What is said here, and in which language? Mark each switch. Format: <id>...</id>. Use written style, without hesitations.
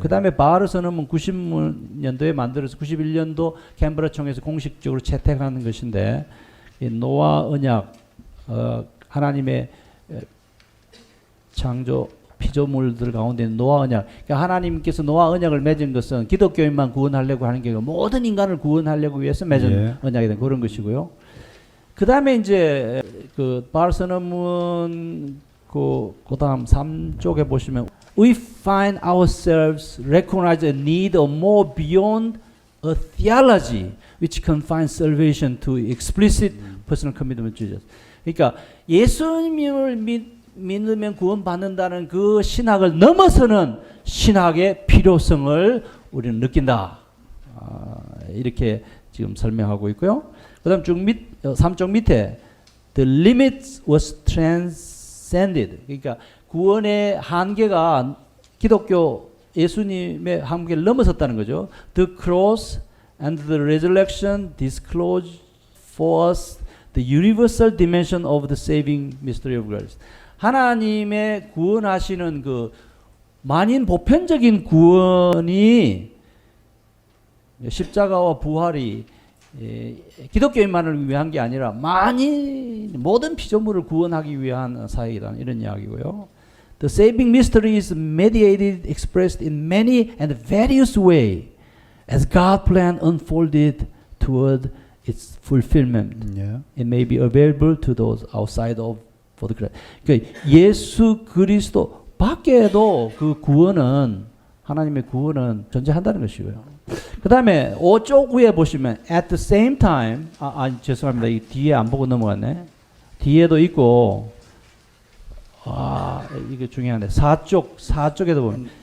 <ko>그 다음에 바하르 선언은 90년도에 만들어서 91년도 캔버라 총회에서 공식적으로 채택하는 것인데, 이 노아 언약, 하나님의 창조 피조물들 가운데 노아 언약, 그러니까 하나님께서 노아 언약을 맺은 것은 기독교인만 구원하려고 하는 게 아니고 모든 인간을 구원하려고 위해서 맺은 언약이 된 그런 것이고요. 그 다음에 이제 그 바르서넘은 그 다음 3쪽에 보시면</ko> <en>we find ourselves recognize a need of more beyond a theology which confines salvation to explicit personal commitment to Jesus.</en> <ko>그러니까 예수님을 믿으면 구원받는다는 그 신학을 넘어서는 신학의 필요성을 우리는 느낀다. 이렇게 지금 설명하고 있고요. 그 다음 3쪽 밑에</ko> <en>the limit was transcended.</en> <ko>그러니까 구원의 한계가 기독교 예수님의 한계를 넘어섰다는 거죠.</ko> <en>The cross and the resurrection disclose for us the universal dimension of the saving mystery of grace.</en> <ko>하나님의 구원하시는 그 만인 보편적인 구원이 십자가와 부활이 기독교인만을 위한 게 아니라 모든 피조물을 구원하기 위한 사역이라는 이런 이야기고요.</ko> <en>The saving mystery is mediated, expressed in many and various ways as God plan unfolded toward its fulfillment. Yeah. It may be available to those outside of for the Christ.</en> <ko>그러니까 예수 그리스도 밖에도 그 구원은, 하나님의 구원은 존재한다는 것이고요. 그 다음에 5쪽 위에 보시면</ko> <en>at the same time,</en> <ko>죄송합니다. 이 뒤에 안 보고 넘어갔네. 뒤에도 있고, 이게 중요한데 4쪽에도 보면</ko>